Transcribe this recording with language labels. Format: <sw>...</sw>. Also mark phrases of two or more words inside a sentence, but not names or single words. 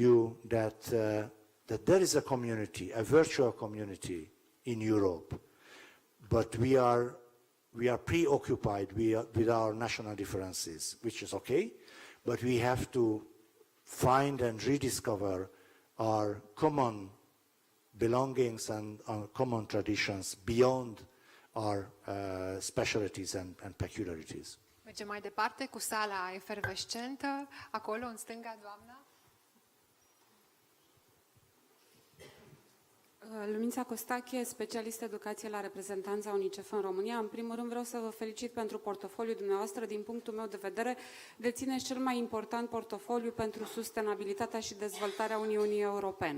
<en>you that there is a community, a virtual community in Europe, but we are preoccupied with our national differences, which is okay, but we have to find and rediscover our common belongings and our common traditions beyond our specialties and peculiarities.</en> <ro>Mergem mai departe cu sala efervescentă. Acolo, în stânga, doamna. Lumința Costache, specialist educație la reprezentanța UNICEF în România. În primul rând vreau să vă felicit pentru portofoliul dumneavoastră. Din punctul meu de vedere, dețineți cel mai important portofoliu pentru sustenabilitatea și dezvoltarea Uniunii Europene.</ro>